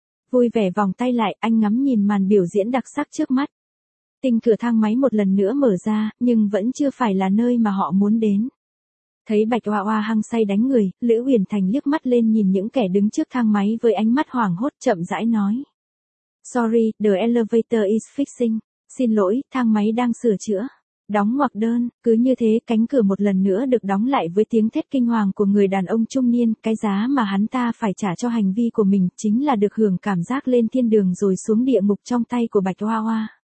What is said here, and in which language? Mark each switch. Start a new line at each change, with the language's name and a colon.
Vietnamese: Vui vẻ vòng tay lại, anh ngắm nhìn màn biểu diễn đặc sắc trước mắt. Tình cửa thang máy một lần nữa mở ra, nhưng vẫn chưa phải là nơi mà họ muốn đến. Thấy Bạch Hoa Hoa hăng say đánh người, Lữ Huyền Thành liếc mắt lên nhìn những kẻ đứng trước thang máy với ánh mắt hoảng hốt chậm rãi nói.
English: Sorry, the elevator is fixing.
Vietnamese: Xin lỗi, thang máy đang sửa chữa. Đóng ngoặc đơn, cứ như thế cánh cửa một lần nữa được đóng lại với tiếng thét kinh hoàng của người đàn ông trung niên, cái giá mà hắn ta phải trả cho hành vi của mình chính là được hưởng cảm giác lên thiên đường rồi xuống địa ngục trong tay của Bạch Hoa Hoa.